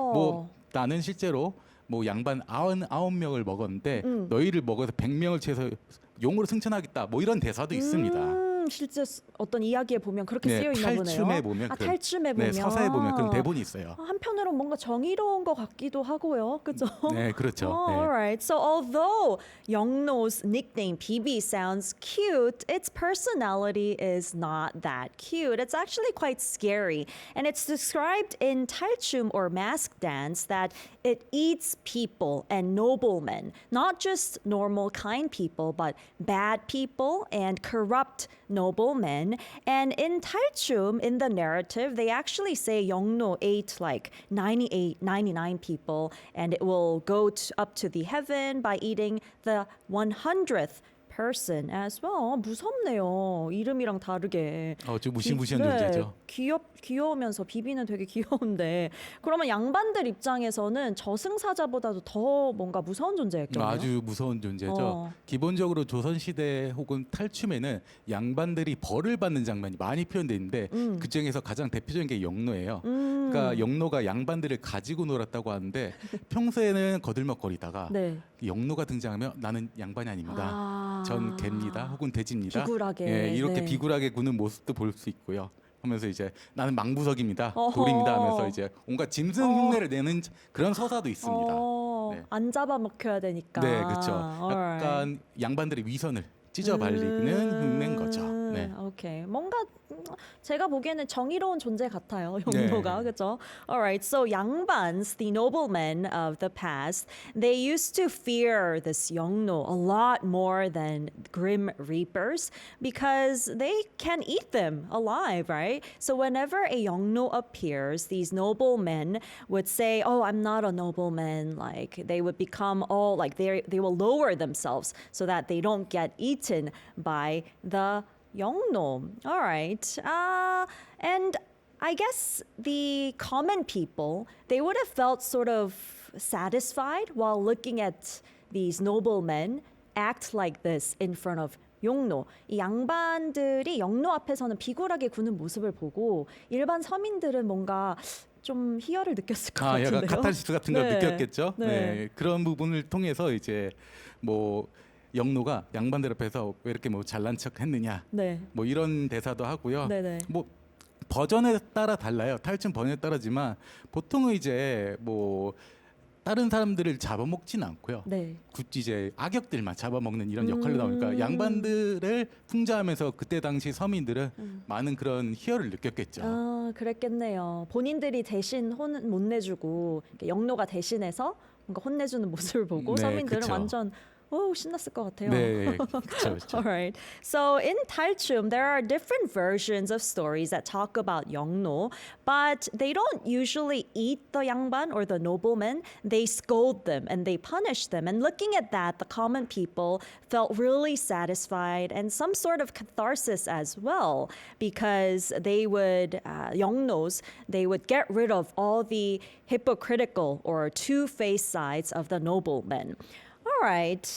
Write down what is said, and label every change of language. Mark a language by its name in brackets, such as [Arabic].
[Korean] 뭐 나는 실제로 뭐 양반 99명을 먹었는데 너희를 먹어서 100명을 채서 용으로 승천하겠다. 뭐 이런 대사도 있습니다. 실제 어떤 이야기에 보면 그렇게 네, 쓰여 있나 보네요. 탈춤에 보면 그런- 탈춤에 보면 네, 서사에 보면 그런 대본이 있어요. 한편으로 뭔가 정의로운 것 같기도 하고요. 그죠? 네, 그렇죠. Oh, 네. [English] all right. So although Youngno's nickname PB sounds cute, its personality is not that cute. It's actually quite scary. And it's described in 탈춤 or mask dance that it eats people and noblemen, not just normal kind people, but bad people and corrupt noblemen. And in 탈춤, in the narrative, they actually say Youngno ate like 99 people, and it will go up to the heaven by eating the 100th person as well. [Korean] 무섭네요. 이름이랑 다르게. 좀 무시무시한 존재죠. 귀여우면서 비비는 되게 귀여운데 그러면 양반들 입장에서는 저승사자보다도 더 뭔가 무서운 존재였겠네요. 아주 무서운 존재죠. 기본적으로 조선 시대 혹은 탈춤에는 양반들이 벌을 받는 장면이 많이 표현돼 있는데 그 중에서 가장 대표적인 게 영노예요. 그러니까 영노가 양반들을 가지고 놀았다고 하는데 평소에는 거들먹거리다가 네. 영노가 등장하면 나는 양반이 아닙니다. 아. 전 개입니다. 혹은 돼지입니다. 비굴하게. 예, 이렇게 네. 비굴하게 구는 모습도 볼 수 있고요. 하면서 이제 나는 망부석입니다. 어허. 돌입니다 하면서 이제 온갖 짐승 흉내를 내는 그런 서사도 있습니다. 네. 안 잡아먹혀야 되니까. 네, 그렇죠. [English] alright. [Korean] 약간 양반들의 위선을 찢어 발리는 흉내인 거죠. 네. 오케이. 뭔가 제가 보기에는 정의로운 존재 같아요. 네. 영노가. 그렇죠? [English] Alright. So 양반s, the noblemen of the past, they used to fear this 영노 a lot more than grim reapers because they can eat them alive, right? So whenever a 영노 appears, these noblemen would say, "Oh, I'm not a nobleman." Like they would become all like they will lower themselves so that they don't get eaten by the 영노. All right. And I guess the common people, they would have felt sort of satisfied while looking at these noblemen act like this in front of 영노. [Korean] 이 양반들이 영노 앞에서는 비굴하게 구는 모습을 보고 일반 서민들은 뭔가 좀 희열을 느꼈을 것 같은데요. 약간 카타르시스 같은 걸 네. 느꼈겠죠. 네. 네. 그런 부분을 통해서 이제 뭐 영노가 양반들 앞에서 왜 이렇게 뭐 잘난 척 했느냐. 네. 뭐 이런 대사도 하고요. 네네. 뭐 버전에 따라 달라요. 탈춤 버전에 따라지만 보통은 이제 뭐 다른 사람들을 잡아먹지는 않고요. 네. 굳이 이제 악역들만 잡아먹는 이런 역할로 나오니까 양반들을 풍자하면서 그때 당시 서민들은 많은 그런 희열을 느꼈겠죠. 그랬겠네요. 본인들이 대신 혼 못 내주고 이렇게 영노가 대신해서 뭔가 혼내주는 모습을 보고 네, 서민들은 그쵸. 완전 신났을 것 같아요. 네, 그렇죠, 그렇죠. [English] All right. So in 탈춤, there are different versions of stories that talk about 영노, but they don't usually eat the 양반 or the nobleman. They scold them and they punish them. And looking at that, the common people felt really satisfied and some sort of catharsis as well, because they would 영노s, they would get rid of all the hypocritical or two-faced sides of the noblemen. All right.